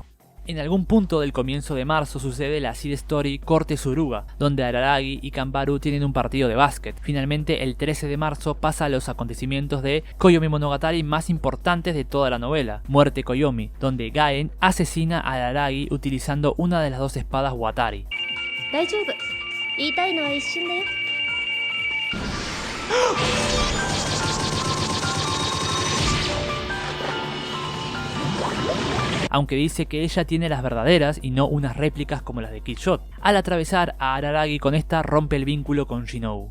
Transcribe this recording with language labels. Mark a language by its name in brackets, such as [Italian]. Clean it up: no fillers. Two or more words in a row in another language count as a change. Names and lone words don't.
[Spanish] En algún punto del comienzo de marzo sucede la side story Corte Suruga, donde Araragi y Kanbaru tienen un partido de básquet. Finalmente, el 13 de marzo pasa a los acontecimientos de Koyomi Monogatari más importantes de toda la novela, Muerte Koyomi, donde Gaen asesina a Araragi utilizando una de las dos espadas Watari. [Japanese] 大丈夫。言いたいのは一瞬だよ。 [Spanish] Aunque dice que ella tiene las verdaderas y no unas réplicas como las de Killshot. Al atravesar a Araragi con esta rompe el vínculo con Shinobu.